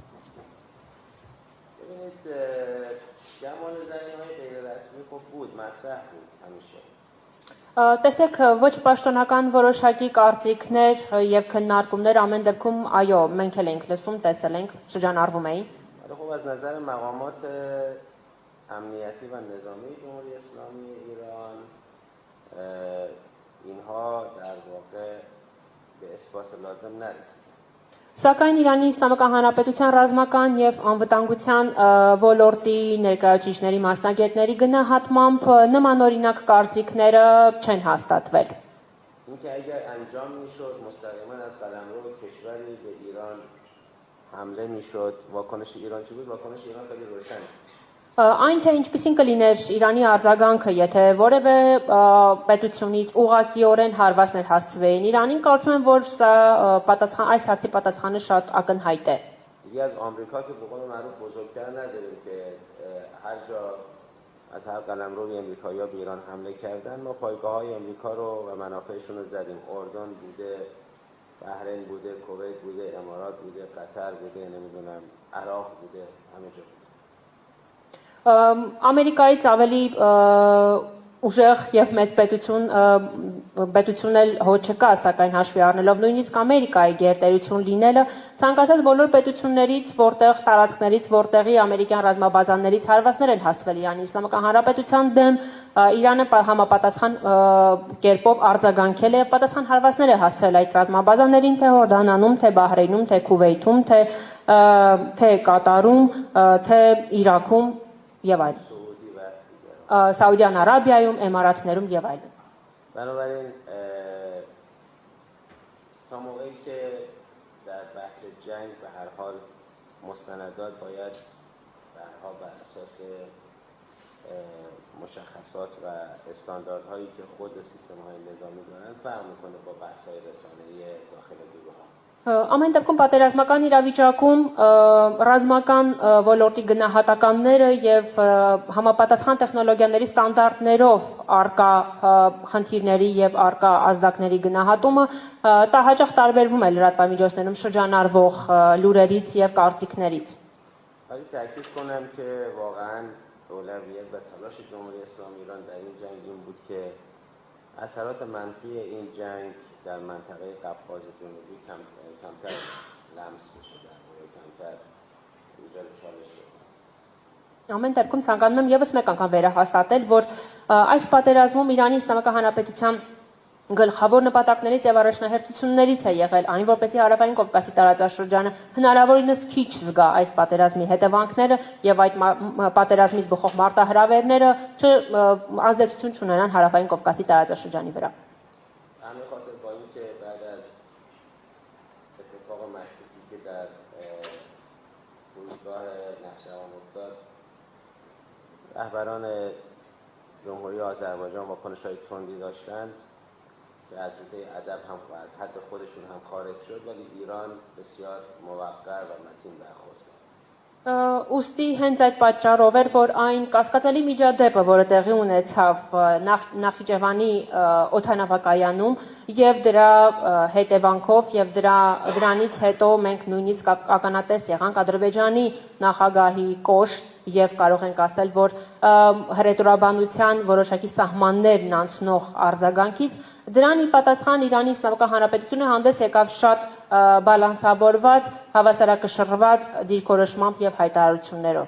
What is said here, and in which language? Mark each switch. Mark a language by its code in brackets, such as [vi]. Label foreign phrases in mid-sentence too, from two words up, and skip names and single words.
[fa] ببینید جمال زنی‌های غیر رسمی خب بود، مطرح بود همیشه. [hy] Տեսեք, ոչ պաշտոնական որոշակի կարծիքներ եւ քննարկումներ ամեն դեպքում, այո, մենք էլ ենք լսում, տեսել ենք, շրջանառվում էին։ [fa] خب از نظر مقامات امنیتی و نظامی جمهوری اسلامی ایران اینها در واقع به اثبات لازم نرسید. [hy] Սակայն Իրանի Իսլամական Հանրապետության ռազմական եւ անվտանգության ոլորտի ներկայացուցիչների մասնագետների գնահատմամբ նմանօրինակ կարծիքները չեն հաստատվել։ [fa] اینکه اگر انجام میشد مستقیما از قلمرو کشوری به ایران حمله میشد، واکنش ایران چی بود؟ واکنش ایران خیلی روشن. [hy] Այն թե ինչպիսին կլիներ Իրանի արձագանքը, եթե որևէ պետությունից ուղղակիորեն հարվածներ հասցվեին Իրանին, կարծում եմ, որ սա այս հարցի պատասխանը շատ ակնհայտ է։ [fa] دیگه از آمریکا که به قول معروف بزرگتر نداریم که هر جا از هر قلمروی امریکایی‌ها به ایران حمله کردن، ما پایگاه‌های امریکا رو و منافعشون رو زدیم. اردن بوده، بحرین بوده، کویت بوده، امارات بوده، قطر بوده، نمیدونم عراق بوده، همه جا. [hy] Ամերիկայից ավելի ուժեղ եւ մեծ պետություն էլ հոչ չկա, սակայն հաշվի առնելով նույնիսկ Ամերիկայի գերտերություն լինելը, ցանկացած բոլոր պետություններից, որտեղ տարածքներից, որտեղի ամերիկյան ռազմաբազաներից հարվածներ են հասցվել Իրանի Իսլամական Հանրապետության դեմ, Իրանը համապատասխան կերպով արձագանքել է, պատասխան հարվածներ է հասցրել այդ ռազմաբազաներին, թե Հորդանանում, թե Բահրեյնում, թե Քուվեյթում, թե Կատարում, թե Իրաքում եւ այլն, Սաուդյան Արաբիայում, Էմիրատներում եւ այլն։ [fa] بنابراین تا موقعی که در بحث جنگ به هر حال مستندات باید به هر حال بر اساس مشخصات و استانداردهایی که خود سیستم‌های نظامی دارن فرق میکنه با بحث‌های رسانه‌ای داخل گروه‌ها. [hy] Ամեն դեպքում պատերազմական իրավիճակում ռազմական ոլորտի գնահատականները եւ համապատասխան տեխնոլոգիաների ստանդարտներով արկա խնդիրների եւ արկա ազդակների գնահատումը հաճախ տարբերվում է լրատվամիջոցներում շրջանառվող լուրերից եւ կարծիքներից։ [fa] ولی تاکید کنم که واقعا اولویت و تلاش جمهوری اسلامی ایران در این جنگ این بود که اثرات منفی این جنگ در منطقه قفقاز جنوبی کمتر لمس بشه، در واقع کمتر ایجاد چالش بشه. [hy] Ամեն դեպքում ցանկանում եմ եւս մեկ անգամ վերահաստատել, որ այս պատերազմում Իրանի Իսլամական Հանրապետության գլխավոր նպատակներից եւ առաջնահերթություններից է եղել այն, որպեսզի Հարավային Կովկասի տարածաշրջանը հնարավորինս քիչ զգա այս պատերազմի հետևանքները եւ այդ պատերազմից բխող մարտահրավերները ազդեցություն չունենան Հարավային Կովկասի տարածաշրջանի վրա։ [fa] همین خاطر با اینکه بعد از اتفاق مشکوکی که در فرودگاه نخجوان افتاد، رهبران جمهوری آذربایجان واکنش‌های تندی داشتند، که از حوزه ادب هم از حد خودشون هم خارج شد ولی ایران بسیار موقر و متین برخورد کرد. [hy] Ոստի հենց այդ պատճառով էր, որ այն կասկածելի միջադեպը, որը տեղի ունեցավ Նախիջևանի օդանավակայանում եւ դրա հետևանքով եւ դրանից հետո մենք նույնիսկ ականատես եղանք Ադրբեջանի նախագահի կոշտ եւ կարող ենք ասել, որ հռետորաբանության որոշակի սահմաններն անցնող արձագանքից դրան ի պատասխան Իրանի Իսլամական Հանրապետությունը հանդես եկավ շատ բալանսավորված, հավասարակշռված դիրքորոշմամբ եւ հայտարարություններով։